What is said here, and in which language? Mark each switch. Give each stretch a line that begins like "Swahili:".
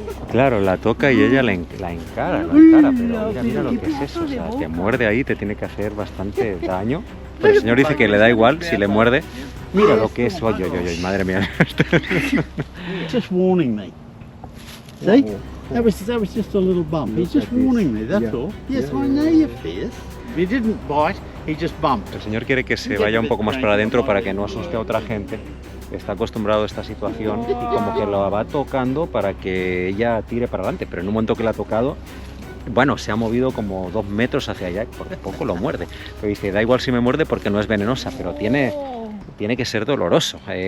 Spanish: Claro, la toca y ella la encara, pero mira lo que es eso, o sea, te muerde ahí, te tiene que hacer bastante daño. Pero el señor dice que le da igual si le muerde. Mira lo que es, oye, madre mía.
English: Just warning me. See? That was just a little bump. He's just warning me, that's all. Yes, I know you're fierce. If he didn't bite, he just bumped.
Spanish: El señor quiere que se vaya un poco más para adentro para que no asuste a otra gente. Está acostumbrado a esta situación y como que la va tocando para que ella tire para adelante, pero en un momento que la ha tocado, bueno, se ha movido como 2 metros hacia allá, por poco lo muerde. Pero dice, da igual si me muerde porque no es venenosa, pero tiene que ser doloroso.